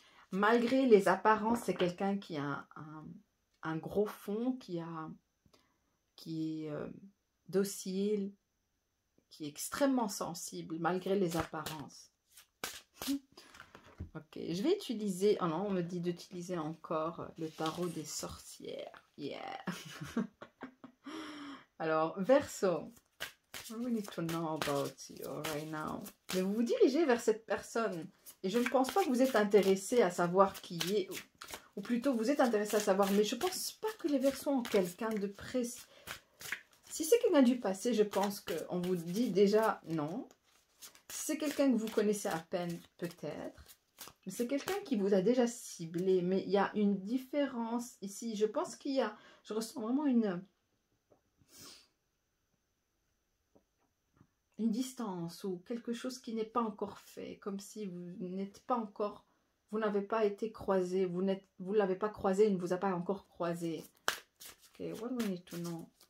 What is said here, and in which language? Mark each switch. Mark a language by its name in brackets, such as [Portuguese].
[French] Malgré les apparences, c'est quelqu'un qui a un gros fond, qui est docile, qui est extrêmement sensible, malgré les apparences. Ok, je vais utiliser... Oh non, on me dit d'utiliser encore le tarot des sorcières. [English] Yeah. [French] Alors, Verseau. [English] We need to know about you right now. [French] Mais vous vous dirigez vers cette personne. Et je ne pense pas que vous êtes intéressé à savoir qui est. Ou plutôt, vous êtes intéressé à savoir. Mais je ne pense pas que les Verseaux ont quelqu'un de précis. Si c'est quelqu'un du passé, je pense qu'on vous dit déjà non. Si c'est quelqu'un que vous connaissez à peine, peut-être. Mais c'est quelqu'un qui vous a déjà ciblé. Mais il y a une différence ici. Je pense qu'il y a... Je ressens vraiment une distance ou quelque chose qui n'est pas encore fait. Comme si vous n'êtes pas encore... Vous n'avez pas été croisé. Vous ne l'avez pas croisé. Il ne vous a pas encore croisé. [English] Ok, what do we need to know?